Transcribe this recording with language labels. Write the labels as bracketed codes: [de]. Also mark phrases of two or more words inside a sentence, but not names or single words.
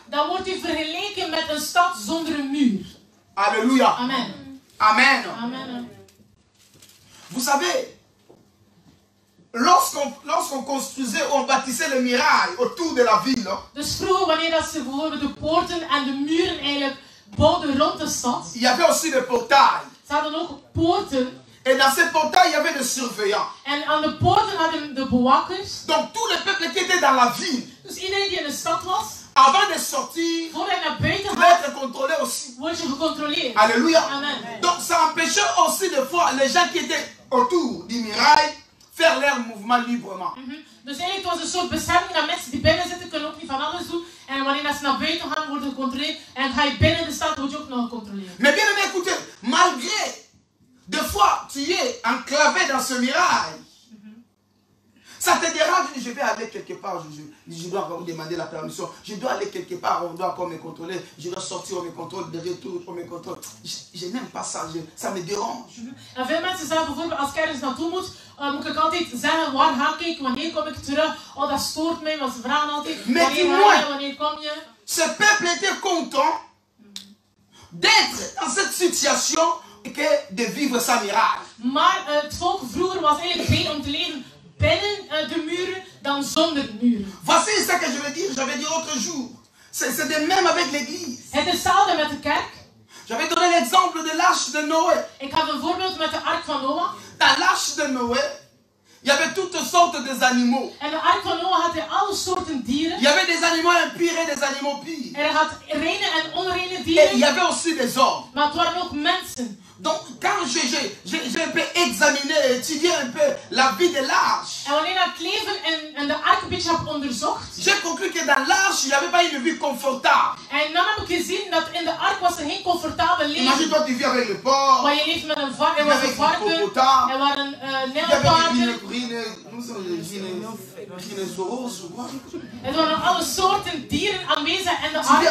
[nl] Dan wordt hij vergeleken met een stad zonder een muur. Alléluia. Amen. Amen. Amen. [fr] Vous savez, lorsqu'on construisait ou on bâtissait le mirail autour de la ville, [nl] dus vroeger, wanneer dat ze bijvoorbeeld de poorten en de muren eigenlijk bouwden rond de stad, [fr] il y avait aussi des portails. [nl] Ze hadden ook poorten. [fr] Et dans ces portails, il y avait des surveillants. [nl] En aan de poorten hadden de bewakkers. [fr] Donc tous les peuples qui étaient dans la ville, [nl] Dus iedereen die in de stad was, [fr] avant de sortir, [nl] voordat hij naar buiten [fr] devait [nl] gaat, [fr] être contrôlé aussi. [nl] word je gecontroleerd. Alléluia. Amen. [fr] Donc ça empêchait aussi des fois les gens qui étaient autour du mirail faire leur mouvement librement. [nl] Dus eigenlijk was het een soort bescherming dat mensen die binnen zitten kunnen ook niet van alles doen. En wanneer ze naar buiten gaan, worden gecontroleerd. En ga je binnen de stad, word je ook nog gecontroleerd. [fr] Mais bien aimé, écoutez, malgré des fois tu es enclavé dans ce mirail, ça te dérange, je vais aller quelque part, je dois encore demander la permission, je dois aller quelque part, on doit encore me contrôler, je dois sortir, on me contrôle, de retour, on me contrôle. Je n'aime pas ça, ça me dérange. [nl] En veel mensen zeggen bijvoorbeeld, als ik ergens naartoe moet, moet ik altijd zeggen, waar ga ik, wanneer kom ik terug? Oh, dat stoort mij, want ze vragen altijd, wanneer ga je, wanneer kom je? [fr] Ce peuple était content d'être dans cette situation que de vivre sans miracle. [nl] Maar het volk vroeger was eigenlijk blij om te leven binnen de muren dan zonder muren. [fr] Voici ce que je veux dire, j'avais dit l'autre jour. C'est de même avec l'église. [nl] Het is hetzelfde met de kerk. [fr] J'avais donné l'exemple de l'arche de Noé. [nl] Ik had een voorbeeld met de ark van Noach. [fr] Dans l'arche de Noé, il y avait toutes sortes d'animaux. [nl] En de ark van Noach had hij alle soorten dieren. [fr] Il y avait des animaux impurs et des animaux purs. [nl] En hij had reine en onreine [fr] Et [nl] dieren. [fr] il y avait aussi des hommes. [nl] Maar het waren ook mensen. [fr] Donc, quand j'ai un peu examiné, étudié un peu la vie de l'arche, [nl] En wanneer ik het leven en de ark een beetje heb onderzocht, [fr] j'ai conclu que dans l'arche, il n'y avait pas une vie confortable. [nl] en dan heb ik gezien dat in de ark was er geen comfortabel leven. [fr] Imagine-toi, tu vis avec le porc, [nl] Maar je leeft met een varken, er [fr] tu vis [nl] was een [fr] avec le [nl] varken, [fr] hippopotame, [nl] er waren [fr] il y avait [nl] nijlpaarden. [fr] rhinocéros ou quoi. [nl] Er waren alle soorten dieren aanwezig in de [fr] Tu vis